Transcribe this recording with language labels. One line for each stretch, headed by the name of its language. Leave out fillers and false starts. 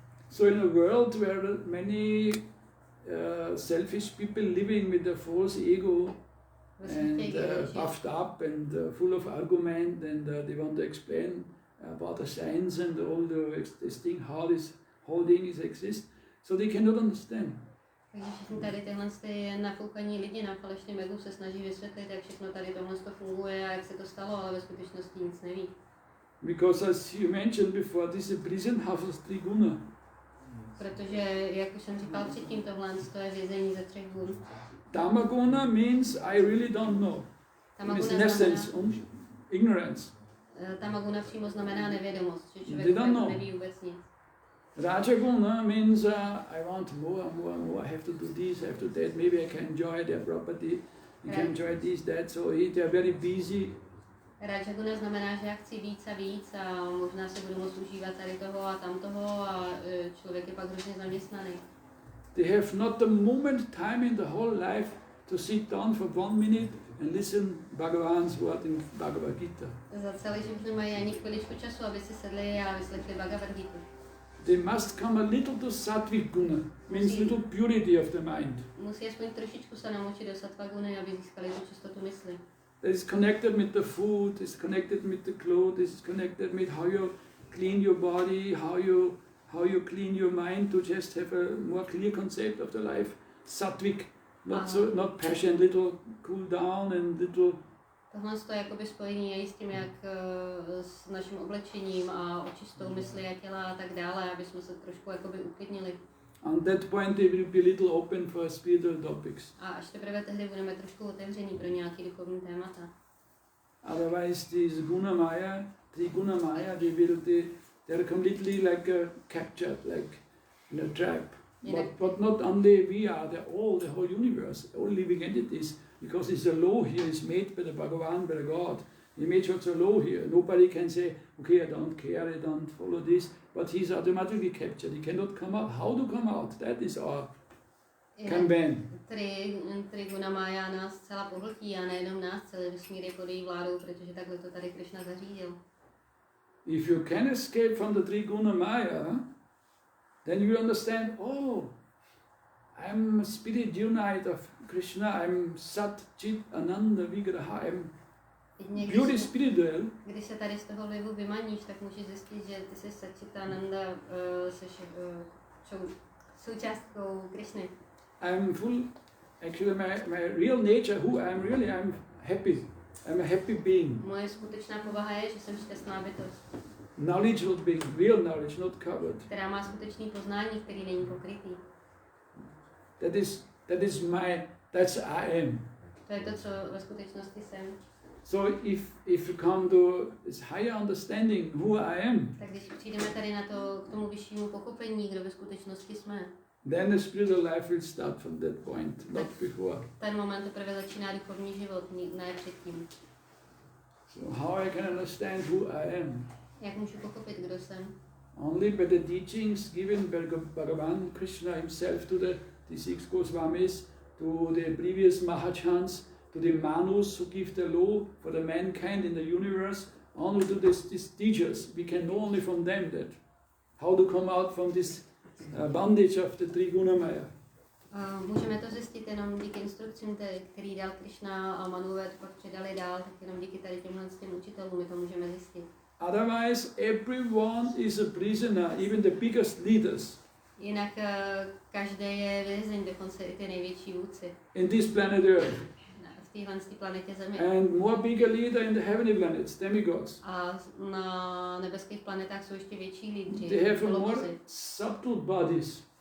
English: So in a world where many selfish people living with a false ego and puffed up and full of argument and they want to explain about the science and all this thing, how this whole thing is exist, so they cannot understand.
Czech: Takže všichni tady tyhle nafoukaní lidi na falešném egu se snaží vysvětlit, jak všechno tady tohle funguje a jak se to stalo, ale ve skutečnosti nic neví.
English: Because as you mentioned before, this is a prison house of three guna.
Czech: Protože, jak už jsem říkal předtím, tohle je vězení ze 3 gun.
English: Tamaguna means I really don't know. It's in essence ignorance.
Czech: Tamaguna přímo znamená nevědomost, že člověk neví vůbec nic.
English: Rajaguna means I want more and more and more. I have to do this, I have to that. Maybe I can enjoy their property. I can enjoy this, that. So they are very busy.
Czech: Rajaguna znamená, že já chci víc a víc a možná se budu moct užívat tady toho a tamtoho a člověk je pak hrozně zaměstnaný.
English: They have not a moment time in the whole life to sit down for 1 minute and listen Bhagavan's word in Bhagavad Gita.
Czech: Za celý život nemají ani chviličku času, aby si sedli a vyslechli Bhagavad Gita.
English: They must come a little to sattvic guna, means little purity of the mind.
Czech: Musí aspoň trošičku se namočit do sattva guny, aby získali tu čistotu mysli.
English: That is connected with the food, is connected with the clothes, is connected with how you clean your body, how you clean your mind to just have a more clear concept of the life. Sattvic, not passion, little cool down and little.
Czech: Tohle je jakoby spojení i s tím, jak s naším oblečením a očistou mysli a těla a tak dále, aby jsme se trošku jakoby uklidnili.
English: On that point they will be little open for spiritual topics.
Czech: A až teprve tehdy budeme trošku otevření pro nějaký duchovní témata.
English: Otherwise this guna maya, triguna maya, they're completely like captured, like in a trap. But not only we are, the whole universe, all living entities, because it's a law here, it's made by the Bhagavan, by the God. He made such a law here. Nobody can say, okay, I don't care, I don't follow this, but he's automatically captured. He cannot come out. How to come out? That is our campaign.
Czech: Triguna Maya nás zcela pohltí a nejenom nás, celý vesmír je pod její vládou, protože takhle to tady Krishna zařídil.
English: If you can escape from the Triguna Maya, then you understand, oh, I'm a spirit unite of Krishna, I'm Sat, Chit, Ananda, Vigraha, I'm purely spiritual.
Czech: Když se tady z toho vlivu vymaníš, tak můžeš zjistit, že ty jsi Satchitananda, jsi součástkou Krishny.
English: I'm full, actually my real nature, who I am really, I'm happy. I'm a happy being.
Czech: Moje skutečná povaha je, že jsem šťastná bytost.
English: Knowledgeable being, real knowledge, not covered.
Czech: Která má skutečný poznání, který není pokrytý.
English: That's I am.
Czech: To je to, co ve skutečnosti jsem.
English: So if you come to this higher understanding who I am,
Czech: tak když přijdeme tady na to, k tomu vyššímu pochopení, kdo ve skutečnosti jsme,
English: then the spiritual life will start from that point, not before.
Czech: Ten moment teprve začíná duchovní život, ne předtím.
English: So how I can understand who I am?
Czech: Jak můžu pochopit, kdo jsem?
English: Only by the teachings given by Bhagavan Krishna himself to the 6 Goswamis, to the previous Mahachans, to the Manus who give the law for the mankind in the universe, only to these teachers. We can know only from them that how to come out from this bondage of the Triguna Maya.
Czech: Můžeme to zjistit jenom díky instrukcím, který dal Krishna a Manové to pak předali dál, tak jenom díky tady těmhle učitelům my to můžeme zjistit.
English: Otherwise, everyone is a prisoner, even the biggest leaders.
Czech: Jinak každý je vězeň, dokonce i ty největší vůdci.
English: In this planet Earth.
Czech: V téhle planetě Země.
English: And more bigger leader in the heavenly planets, demigods.
Czech: A na nebeských planetách jsou ještě větší lídři.
English: They have more subtle bodies.